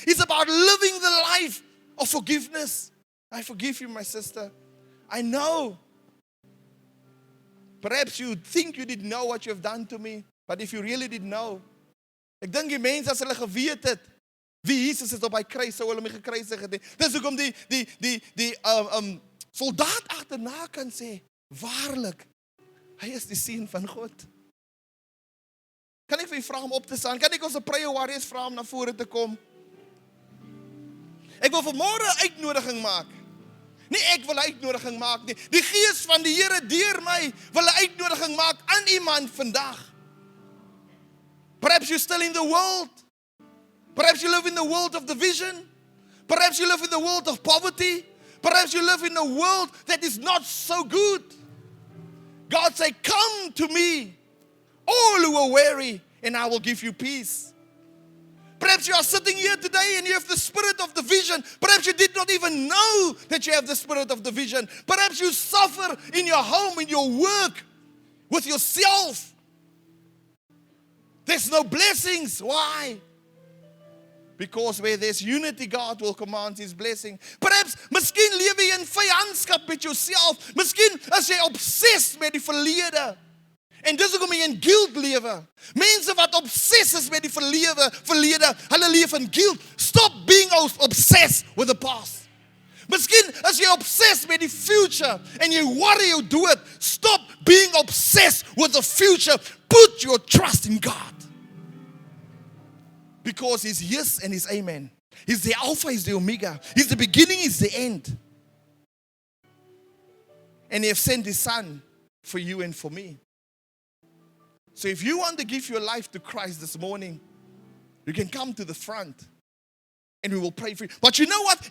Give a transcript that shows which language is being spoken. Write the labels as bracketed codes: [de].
[en] It's about living the life of forgiveness. I forgive you, my sister. I know. Perhaps you think you didn't know what you have done to me, but if you really did know, [af] ek dink die mense as hulle geweet het wie Jesus is op hy kruis, sou hulle my gekruisig het. Dis hoekom die soldaat agterna kan sê, waarlik, hy is die seun van God. Kan ek vir u vra om op te staan? Kan ek ons prayer warriors vra om na vore te kom? Ek wil vanmôre 'n uitnodiging maak. Nie ek wil 'n uitnodiging maak nie. Die Gees van die Here deur my wil 'n uitnodiging maak aan iemand vandag. [en] Perhaps you're still in the world. Perhaps you live in the world of division. Perhaps you live in the world of poverty. Perhaps you live in a world that is not so good. God say, come to me, all who are weary, and I will give you peace. Perhaps you are sitting here today and you have the spirit of division. Perhaps you did not even know that you have the spirit of division. Perhaps you suffer in your home, in your work, with yourself. There's no blessings. Why? Because where there's unity, God will command His blessing. [af] Perhaps, miskien lewe jy in vyandskap met jouself. Miskien is jy obsessed met die verlede. En dis hoekom jy in guilt lewe. Mense wat obsessed is met die verlede, hulle leef in guilt. [en] Stop being obsessed with the past. [af] Miskien is jy obsessed met die future en jy worry jou dood. [en] Stop being obsessed with the future. Put your trust in God. Because He's yes and He's amen. He's the Alpha, He's the Omega. He's the beginning, He's the end. And He has sent His Son for you and for me. So if you want to give your life to Christ this morning, you can come to the front and we will pray for you. But you know what?